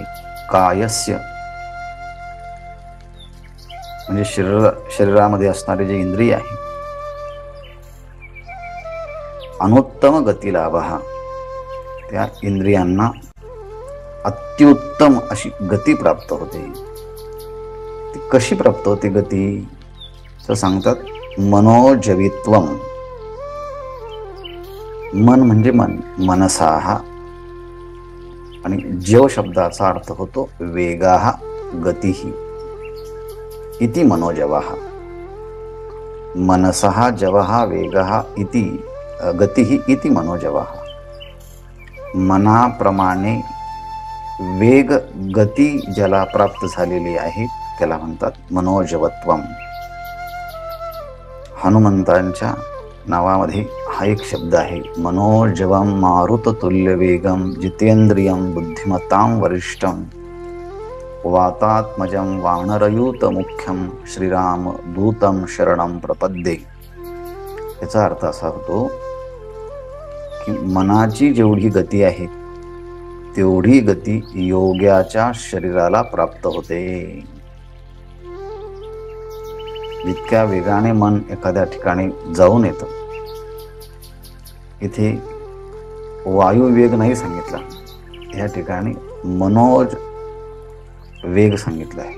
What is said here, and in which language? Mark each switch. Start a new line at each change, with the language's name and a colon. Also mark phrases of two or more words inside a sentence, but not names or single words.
Marathi: कायस्य म्हणजे शरीरामध्ये असणारे जे इंद्रिय आहे,
Sanskrit: अनुत्तम गतिलाभ,
Marathi: त्या इंद्रियांना अत्युत्तम अशी गती प्राप्त होते. ती कशी प्राप्त होते गती, तर सांगतात मनोजवित्वम. मन म्हणजे मन, मनसाहा, आणि जव शब्दाचा अर्थ होतो
Sanskrit: वेगाहा गतीही इति मनोजवाहा. मनसहा जवहा वेगहा इति गतीही इति मनोजवाहा.
Marathi: मनाप्रमाणे वेग गती ज्याला प्राप्त झालेली आहे त्याला म्हणतात मनोजवत्वम. हनुमंतांच्या नावामध्ये हा एक शब्द आहे,
Sanskrit: मनोजवम मारुत तुल्य वेगम जितेंद्रियम बुद्धिमत्तां वरिष्ठम वातात्मजं वानरयूत मुख्यम श्रीराम दूतम शरणम प्रपद्ये.
Marathi: याचा अर्थ असा होतो की मनाची जेवढी गती आहे तेवढी गती योग्याच्या शरीराला प्राप्त होते. जितक्या वेगाने मन एखाद्या ठिकाणी जाऊन येतं, इथे वायू वेग नाही सांगितला, या ठिकाणी मनोज वेग सांगितला आहे.